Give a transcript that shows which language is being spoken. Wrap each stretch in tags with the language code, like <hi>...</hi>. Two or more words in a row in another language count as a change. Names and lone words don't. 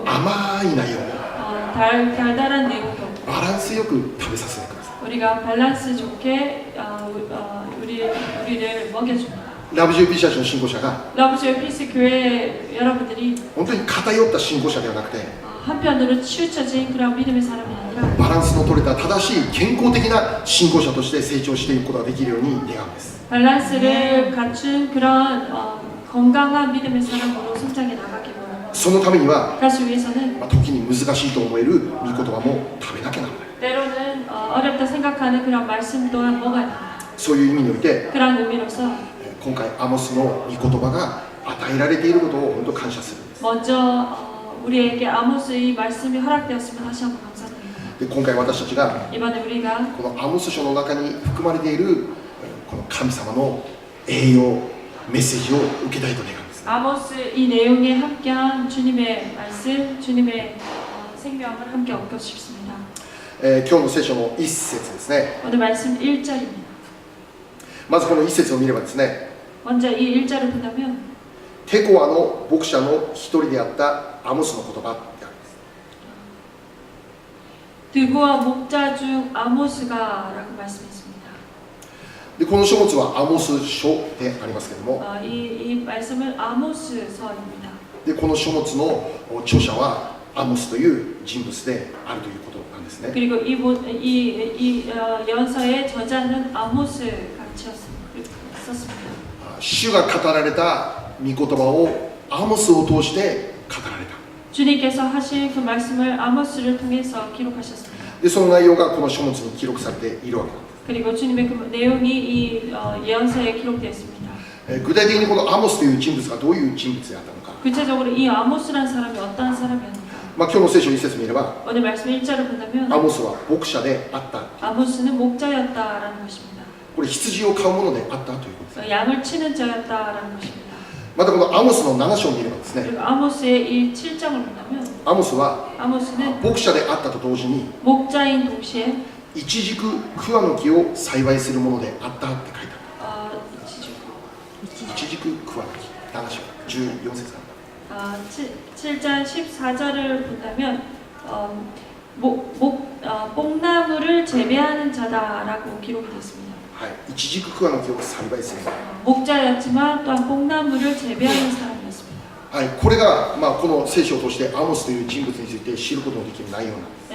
<ja>甘い内容も</ja> <ko>달달한 내용도</ko> <ja>バランスよく食べさせてくださ</ja> <ko>우리가 밸런스 좋게 우리를 먹여줍니다.</ko> <ja>い。ラブジューピーシャチの信仰者が</ja> <ko>러브조이 피스 교회 여러분들이</ko> <ja>本当に偏った信仰者ではなくて</ja> <ko>한편으로 치우쳐진 그런 믿음의 사람이 아니라</ko> <ja>バランスの取れた正しい健康的な信仰者として成長していくことができるように願うんです。</ja> <ko>밸런스를 갖춘 그런 건강한 믿음의 사람으로 성장해 나가기 원합니다.</ko> <ja>そのためには、</ja> <ko>그래서 위해서는</ko> <ja>時に難しいと思える御言葉も食べなきゃならない。</ja> <ko>때로는 어렵다 생각하는 그런 말씀 또한 먹어야 합니다.</ko> <ja>そういう意味において</ja> <ko>그런 의미로서</ko> <ja>今回アモスの御言葉が与えられていることを本当感謝するんです。</ja> <ko>먼저 우리에게 아모스의 말씀이 허락되었으면 다시 한번 감사드립니다.</ko> <ja>で今回私たちが</ja> <ko>이번에 우리가</ko> <ja>このアモス書の中に含まれているこの神様の栄養メッセージを受けたいと願うんです。</ja> <ko>아모스 이 내용에 함께한 주님의 말씀, 주님의 생명을 함께 얻고 싶습니다.</ko> <ja>今日の聖書の一節ですね。</ja> <ko>오늘 말씀 1절입니다.</ko> <ja>まずこの一節を見ればですね、</ja> <ko>먼저 이 1절을 본다면</ko> <ja>テコアの牧者の一人であったアモスの言葉であるんです。</ja> <ko>드고와 목자 중 아모스가 라고 말씀했습니다.</ko> <ja>でこの書物はアモス書でありますけれども、</ja> <ko>이 말씀은 아모스서입니다.</ko> <ja>でこの書物の著者はアモスという人物であるということなんですね。</ja> <ko>그리고 이 연서의 저자는 아모스가 썼습니다.</ko> <ja>主が語られた御言葉をアモスを通して語られた。</ja> <ko>주님께서 하신 그 말씀을 아모스를 통해서 기록하셨습니다.</ko> <ja>でその内容がこの書物に記録されているわけなんです。</ja> <ko>그리고 주님의 그 내용이 이 예언서에 기록되어 있습니다.</ko> <ja>具体的にこのアモスという人物がどういう人物であったのか、</ja> <ko>구체적으로 이 아모스라는 사람이 어떠한 사람이었는가?</ko> <ja>今日の聖書一節見れば</ja> <ko>오늘 말씀 1절을 본다면</ko> <ja>アモスは牧者であった。</ja> <ko>아모스는 목자였다라는 것입니다.</ko> <ja>これ羊を飼うものであったということです。</ja> <ko>양을 치는 자였다라는 것입니다.</ko> <ja>またこのアモスの7章を見ればですね、</ja> <ko>그리고 아모스의 이 7장을 본다면</ko> <ja>アモスは</ja> <ko>아모스는</ko> <ja>牧者であったと同時に</ja> <ko>목자인 동시에</ko> <ja>イチジク桑の木を栽培するものであったって書いてある。イチジク桑の木、7章14節かな。</ja> <ko>7장 14절을 본다면 뽕나무를 재배하는 자다라고 기록이 됐습니다.</ko> <ja>はい、イチジク桑の木を栽培する。</ja> <ko>목자였지만 또한 뽕나무를 재배하는 사람이었습니다.</ko> <ja>はい、これが、この聖書を通してアモスという人物について知ることのできる内容なんです。</ja>